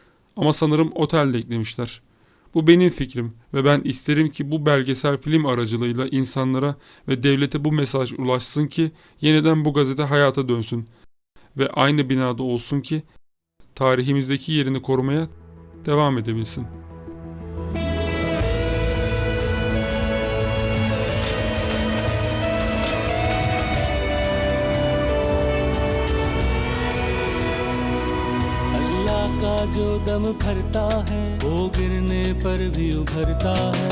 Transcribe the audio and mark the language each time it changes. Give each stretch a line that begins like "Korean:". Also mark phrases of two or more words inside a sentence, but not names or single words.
Turkish: Ama sanırım otel de eklemişler. Bu benim fikrim ve ben isterim ki bu belgesel film aracılığıyla insanlara ve devlete bu mesaj ulaşsın ki yeniden bu gazete hayata dönsün ve aynı binada olsun ki tarihimizdeki yerini korumaya devam edebilsin.
Hindi: अल्लाह का जो दम भरता है वो गिरने पर भी उभरता है।